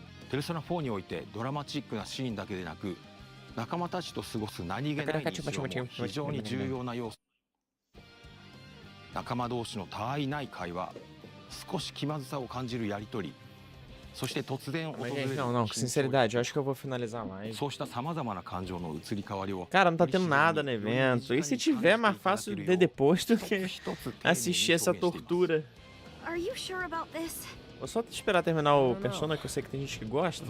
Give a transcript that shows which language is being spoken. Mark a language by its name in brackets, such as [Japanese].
[Japanese] ペルソナ4においてドラマチックなシーンだけでなく、仲間たちと過ごす何気ない日常も非常に重要な要素。仲間同士の他愛ない会話、少し気まずさを感じるやりとり、そして突然訪れる [Portuguese] Não, com sinceridade, eu acho que eu vou finalizar a live. [Japanese] そうした様々な感情の移り変わりを [Portuguese] Cara, não tá tendo nada no evento. E se tiver, mais fácil ver depois do que assistir essa tortura. [English] Are you sure about this? [Portuguese] Vou só esperar terminar o Persona, que eu sei que tem gente que gosta.